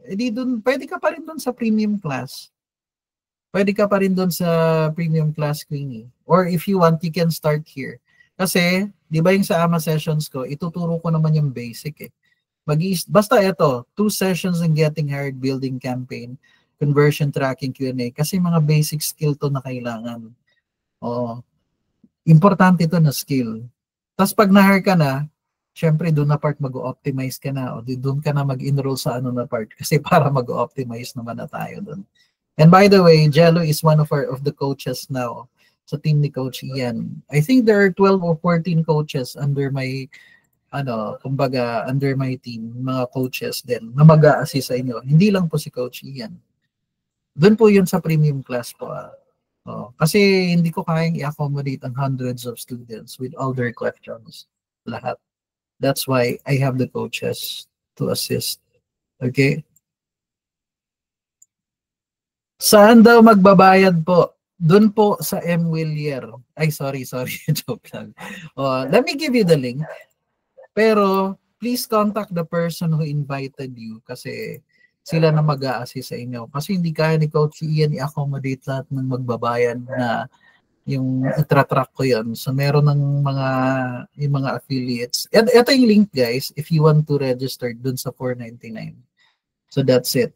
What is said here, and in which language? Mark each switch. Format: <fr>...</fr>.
<tl>Eh di dun, pwede ka pa rin dun sa premium class. Pwede ka pa rin doon sa premium class, Queenie.</tl> <en>Or if you want, you can start here.</en> <tl>Kasi, di ba yung sa AMA sessions ko, ituturo ko naman yung basic eh.</tl> <en>Basta ito, 2 sessions in getting hired, building campaign, conversion tracking, Q&A.</en> <tl>Kasi mga basic skill to na kailangan. Oo. Importante ito na skill. Tapos pag na-hire ka na, syempre doon na part mag-optimize ka na. O doon ka na mag-enroll sa ano na part. Kasi para mag-optimize naman na tayo doon.</tl> <en>And by the way, Jello is one of the coaches now sa team ni Coach Ian. I think there are 12 or 14 coaches under my under my team,</en> <tl>mga coaches din na mag-a-assist sa inyo. Hindi lang po si Coach Ian. Doon po yun sa premium class po. Kasi hindi ko kayang</tl> <en>i-accommodate ang hundreds of students with all their questions. Lahat. That's why I have the coaches to assist. Okay?</en> <tl>Saan daw magbabayad po? Doon po sa M. Willier. Ay, sorry. Joke lang.</tl> <en>Let me give you the link. Pero, please contact the person who invited you kasi</en> <tl>sila na mag-a-assist sa inyo. Kasi hindi kaya ni Coach Ian i-accommodate lahat ng magbabayan na yung itra-track ko yun. So meron ng yung mga affiliates. Ito yung</tl> <en>link guys if you want to register dun sa 499. So that's it.</en>